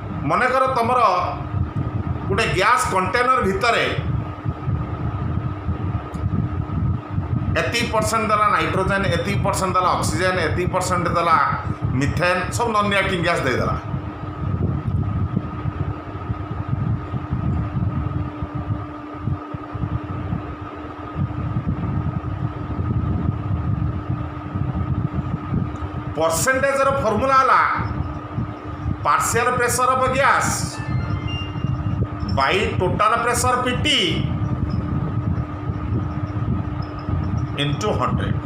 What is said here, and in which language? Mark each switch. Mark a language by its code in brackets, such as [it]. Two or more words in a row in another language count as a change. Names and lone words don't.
[or] ମନେକର ତମର ଗୋଟେ [en] gas container [or] ଭିତରେ ଏତିକି ପରସେଣ୍ଟ ଦେଲା ନାଇଟ୍ରୋଜେନ୍, ଏତିକି ପରସେଣ୍ଟ ଦେଲା ଅକ୍ସିଜେନ୍, ଏତିକି ପରସେଣ୍ଟ ଦେଲା ମିଥେନ୍, ସବୁ [en] non reacting gas [or] ଦେଇଦେଲା। [en] percentage formula है partial pressure of gas by total pressure PT into 100.